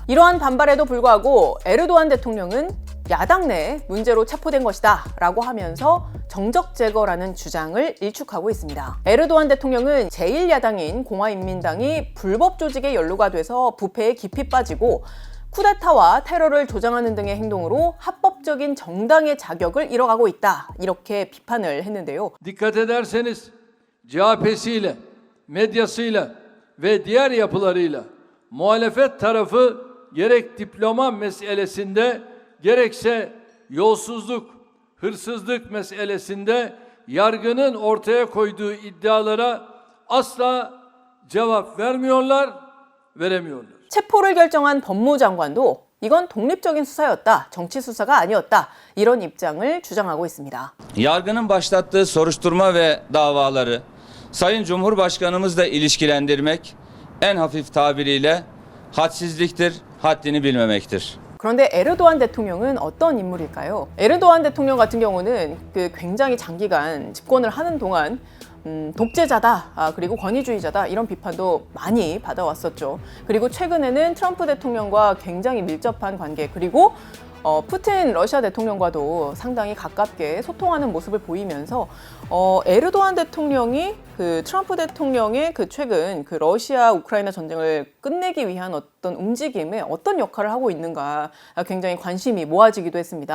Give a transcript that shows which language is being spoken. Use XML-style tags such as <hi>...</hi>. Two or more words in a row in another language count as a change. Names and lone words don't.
<ko>이러한 반발에도 불구하고 에르도안 대통령은 야당 내 문제로 체포된 것이다 라고 하면서 정적 제거라는 주장을 일축하고 있습니다. 에르도안 대통령은 제1야당인 공화인민당이 불법 조직에 연루가 돼서 부패에 깊이 빠지고 쿠데타와 테러를 조장하는 등의 행동으로 합법적인 정당의 자격을 잃어가고 있다, 이렇게 비판을 했는데요.</ko> <tr>Dikkat ederseniz CHP'siyle, medyasıyla ve diğer yapılarıyla muhalefet tarafı gerek diploma meselesinde gerekse yolsuzluk, hırsızlık meselesinde yargının ortaya koyduğu iddialara asla cevap vermiyorlar, veremiyorlar.</tr> <ko>체포를 결정한 법무장관도 이건 독립적인 수사였다, 정치 수사가 아니었다, 이런 입장을 주장하고 있습니다.</ko> <tr>Yargının başlattığı soruşturma ve davaları Sayın Cumhurbaşkanımızla ilişkilendirmek en hafif tabiriyle hadsizliktir, haddini bilmemektir.</tr> <ko>그런데 에르도안 대통령은 어떤 인물일까요? 에르도안 대통령 같은 경우는 굉장히 장기간 집권을 하는 동안 독재자다, 그리고 권위주의자다, 이런 비판도 많이 받아왔었죠. 그리고 최근에는 트럼프 대통령과 굉장히 밀접한 관계, 그리고 푸틴 러시아 대통령과도 상당히 가깝게 소통하는 모습을 보이면서 에르도안 대통령이 트럼프 대통령의 최근 러시아 우크라이나 전쟁을 끝내기 위한 어떤 움직임에 어떤 역할을 하고 있는가 굉장히 관심이 모아지기도 했습니다.</ko>